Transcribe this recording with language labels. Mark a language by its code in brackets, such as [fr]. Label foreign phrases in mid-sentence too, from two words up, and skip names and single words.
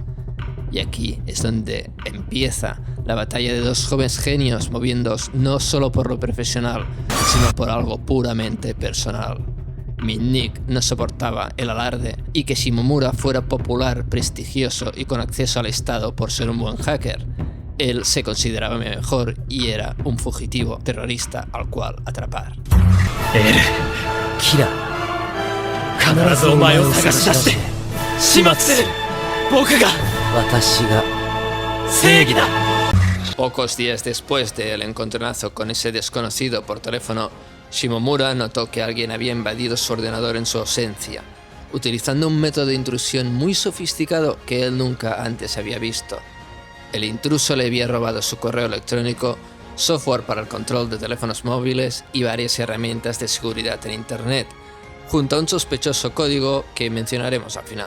[es] Y aquí es donde empieza la batalla de dos jóvenes genios moviéndose no solo por lo profesional, sino por algo puramente personal. Mitnick no soportaba el alarde y que Shimomura fuera popular, prestigioso y con acceso al Estado por ser un buen hacker. Él se consideraba mejor y era un fugitivo terrorista al cual atrapar. [ja] Kira, 必ずお前を探し出して始末する。僕が正義だ。 [es] Pocos días después del encontronazo con ese desconocido por teléfono, Shimomura notó que alguien había invadido su ordenador en su ausencia, utilizando un método de intrusión muy sofisticado que él nunca antes había visto. El intruso le había robado su correo electrónico, software para el control de teléfonos móviles y varias herramientas de seguridad en Internet, junto a un sospechoso código que mencionaremos al final.